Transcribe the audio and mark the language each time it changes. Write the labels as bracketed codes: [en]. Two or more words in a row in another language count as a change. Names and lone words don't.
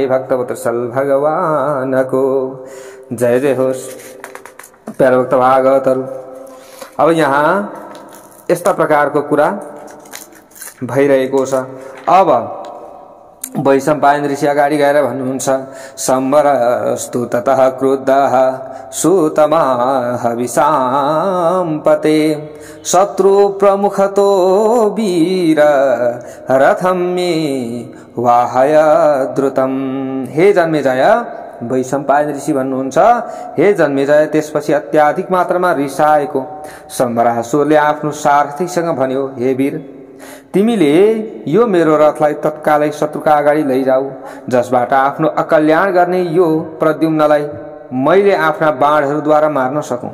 [ne] भक्तवत्सल भगवानको जय जय होस्। प्यारे भक्त भागवतहरू, अब यहाँ यस्ता प्रकारको कुरा भइरहेको छ। अब वैशम्पायन ऋषि अगाडि गएर भन्नुहुन्छ, [sa] सम्बरस्तु ततः क्रुद्धः सुतमाह विशाम्पते शत्रु प्रमुखतो वीर रथम मे वाहय द्रुतम। [ne] हे जन्मेजय, वैशम्पायन ऋषि भन्नुहुन्छ, हे जन्मेजय, त्यसपछि अत्याधिक मात्रामा रिसाएको सम्बरासुरले आफ्नो सारथीसँग भन्यो, हे वीर, तिमीले यो मेरो रथलाई तत्कालै शत्रुका अगाडि लैजाऊ, जसबाट आफ्नो अकल्याण गर्ने यो प्रद्युम्नलाई मैले आफ्ना बाणहरूद्वारा मार्न सकूं।